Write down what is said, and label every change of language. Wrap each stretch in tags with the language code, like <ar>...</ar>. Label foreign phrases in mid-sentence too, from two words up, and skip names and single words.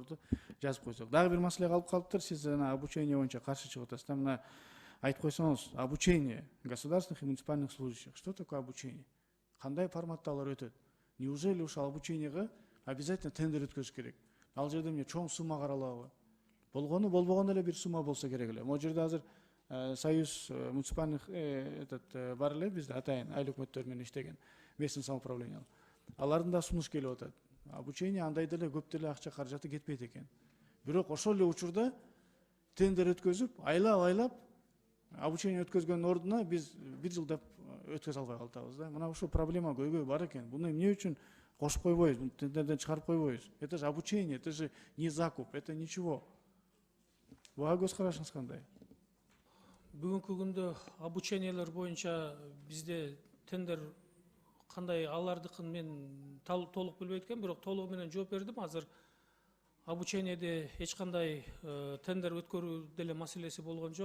<ky>суроолорду жазып койсок. Дагы бир маселе калып калыптыр. Сиз жана обучение боюнча каршы чыгып атасыз. Мына айтып койсоңуз,</ky> <ru>обучение государственных и муниципальных служащих. Что такое обучение?</ru> <ky>Кандай форматта алар өтөт? Неужели ушул обучениеге обязательно тендер өткөзүш керек? Ал жерде эмне чоң сумма каралабы? Болгону болбогондо эле бир сумма болсо керек эле. Могу жерде азыр</ky> <ru>союз муниципальных</ru> <ky>бар эле бизде атайын айыл өкмөттөр менен иштеген</ky> <ru>местный самоуправление.</ru> <ky>Алардын да сунуш келип атат. Обучение андай деле көп деле акча каражаты кетпейт экен. Бирок ошол эле учурда тендер өткөзүп, айлап обучение өткөзгөндүн ордуна биз бир жылдап өткөзө албай калабыз да. Мына ушул проблема көйгөй бар экен. Буну эмне үчүн кошуп койбойбуз, тендерден чыгарып койбойбуз?</ky> <ru>Это же обучение, это же не закуп, это ничего.</ru> <ky>Буга көз карашыңыз кандай? Бүгүнкү күндө обучениелер боюнча бизде тендер кандай алардыкын мен толук билбейт экенмин, бирок толугу менен жооп бердим. Азыр обучениеде эч кандай тендер өткөрүү деле маселеси болгон жок.</ky>